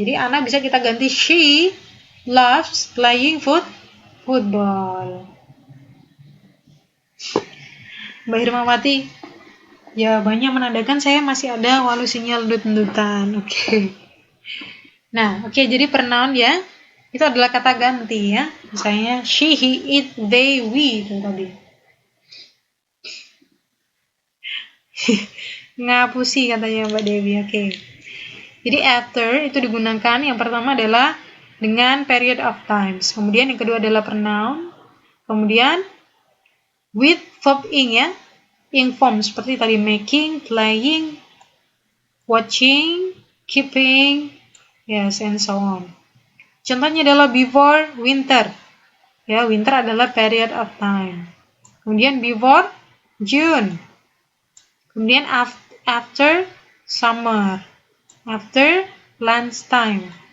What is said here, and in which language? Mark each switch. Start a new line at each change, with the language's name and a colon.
Indonesian: Jadi Anna bisa kita ganti
English: she loves playing football.
Indonesian: Mbak Hirmawati, jawabannya menandakan saya masih ada walau sinyal dut-dutan. Oke. Nah, oke, jadi pronoun ya. Itu adalah kata ganti ya. Misalnya she, he, it, they, we itu tadi. Ngapusi katanya Mbak Dewi. Oke. Jadi after itu digunakan yang pertama adalah dengan period of times. Kemudian yang kedua adalah pronoun. Kemudian with verb ing ya. Ing form seperti tadi making, playing, watching, keeping,
English: yes, and so on.
Indonesian: Contohnya adalah before winter. Ya, winter adalah period of time. Kemudian before June.
English: Kemudian after summer. After lunchtime.